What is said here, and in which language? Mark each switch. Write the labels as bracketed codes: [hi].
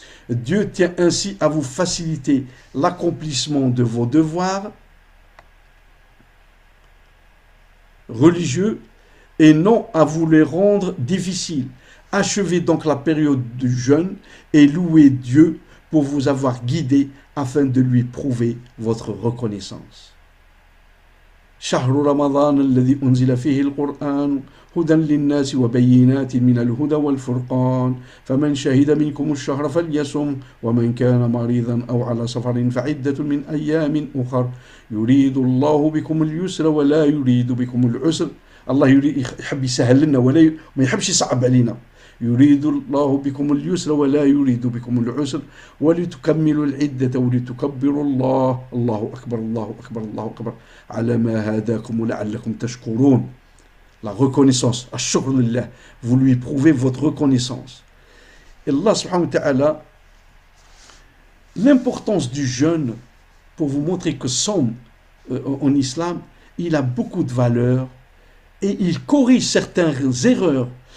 [fr] Dieu tient ainsi à vous faciliter l'accomplissement de vos devoirs religieux et non à vous les rendre difficiles. Achevez donc la période du jeûne et louez Dieu pour vous avoir guidé afin de lui prouver votre reconnaissance. [ar] شهر رمضان الذي أنزل فيه القرآن هدى للناس وبينات من الهدى والفرقان فمن شهد منكم الشهر فليصم ومن كان مريضا أو على سفر فعدة من أيام أخر يريد الله بكم اليسر ولا يريد بكم العسر. الله يحب يسهل لنا ولا ما يحبش يصعب علينا. يريد الله بكم اليسر ولا يريد بكم العسر ولتكملوا العدة ولتكبروا الله الله أكبر الله أكبر الله أكبر على ما هداكم ولعلكم تشكرون. [fr] La reconnaissance, [ar] ash-shukr lillah, [fr] vous lui prouvez votre reconnaissance. Et Allah subhanahu wa ta'ala, l'importance du jeûne, pour vous montrer que en islam, il a beaucoup de valeur et il corrige certaines erreurs.